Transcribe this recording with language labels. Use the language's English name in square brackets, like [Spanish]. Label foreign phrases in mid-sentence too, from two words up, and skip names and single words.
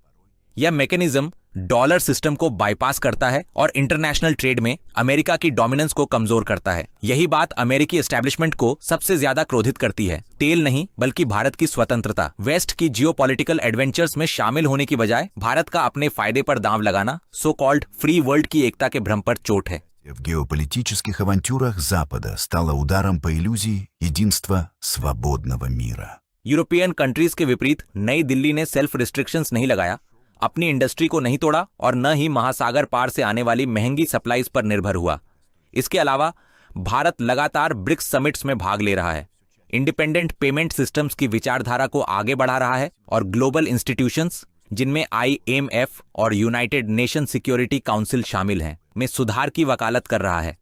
[Hindi] यह मैकेनिज्म [English] dollar system [Hindi] को बाईपास करता है और [English] international trade [Hindi] में अमेरिका की डोमिनेंस को कमजोर करता है। यही बात अमेरिकी एस्टेब्लिशमेंट को सबसे ज्यादा क्रोधित करती है। तेल नहीं बल्कि भारत की स्वतंत्रता। वेस्ट की [English] geopolitical adventures [Hindi] में शामिल होने की बजाय भारत का अपने फायदे पर दांव लगाना [English] so called free world [Hindi] की एकता के भ्रम पर चोट है। [Russian] В геополитических авантюрах Запада стало ударом по иллюзии единства свободного мира. [English] European countries [Hindi] के विपरीत नई दिल्ली ने [English] self restrictions [Hindi] नहीं लगाया, अपनी इंडस्ट्री को नहीं तोड़ा और न ही महासागर पार से आने वाली महंगी सप्लाईज पर निर्भर हुआ। इसके अलावा भारत लगातार [English] BRICS summits [Hindi] में भाग ले रहा है, [English] independent payment systems [Hindi] की विचारधारा को आगे बढ़ा रहा है और [English] global institutions, [Hindi] जिनमें IMF और यूनाइटेड नेशन सिक्योरिटी काउंसिल शामिल हैं, में सुधार की वकालत कर रहा है।